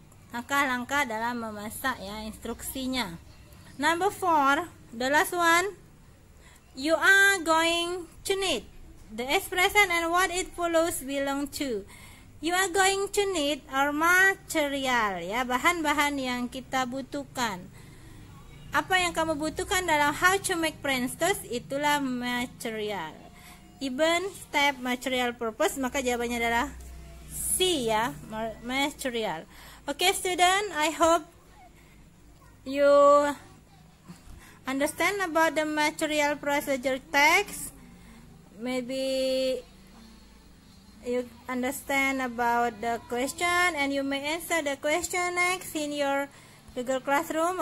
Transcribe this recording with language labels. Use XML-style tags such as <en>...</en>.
<id>Langkah-langkah dalam memasak ya, instruksinya.</id> <en>Number 4, the last one, you are going to need. The expression and what it follows belong to. You are going to need our material ya,</en> <id>bahan-bahan yang kita butuhkan. Apa yang kamu butuhkan dalam</id> <en>how to make French toast,</en> <id>itulah material.</id> <en>Even, step, material, purpose,</en> <id>maka jawabannya adalah C ya, material.</id> <en>Okay student, I hope you understand about the material procedure text. Maybe you understand about the question and you may answer the question next in your Google Classroom.</en>